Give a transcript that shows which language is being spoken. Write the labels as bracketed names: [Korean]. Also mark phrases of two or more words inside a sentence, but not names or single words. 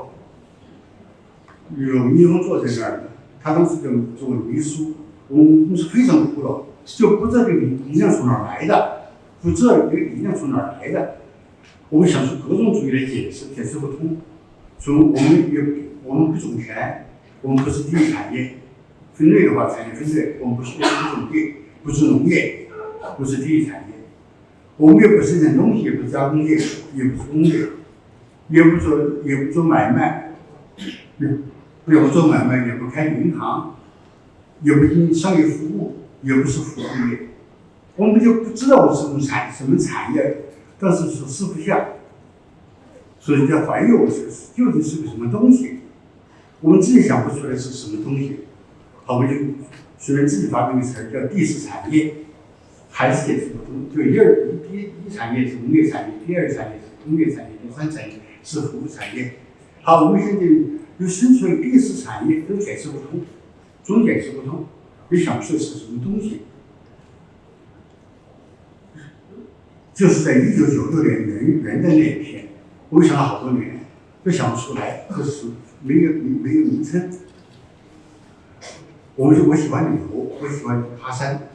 [Chinese] 有倪虹坐在那兒的，他當時就做秘書，我們是非常苦惱，就不知道這個力量從哪兒來的，不知道這個力量從哪兒來的。我們想出各種主義來解釋不通。所以我們不種田，我們不是第一產業，分類的話產業分類，我們不是種地，不是農業。不是第一產業，我們也不生產東西，也不是加工業，也不是工業，也不做買賣，也不做買賣，也不開銀行，也不經商業服務，也不是服務業，我們就不知道我是什麼產業，但是吃不下，所以在懷疑我究竟是個什麼東西，我們自己想不出來是什麼東西，好，我們就隨便自己發明個詞叫第四產業。還是解釋不通。就第一產業是農業產業，第二產業是工業產業，第三產業是服務產業。好，我們現在又生出了第四產業，都解釋不通，總解釋不通，也想不出是什麼東西。就是在1996年元旦那一天，我想了好多年，都想不出来，这是没有名称。我喜歡旅游，我喜歡爬山。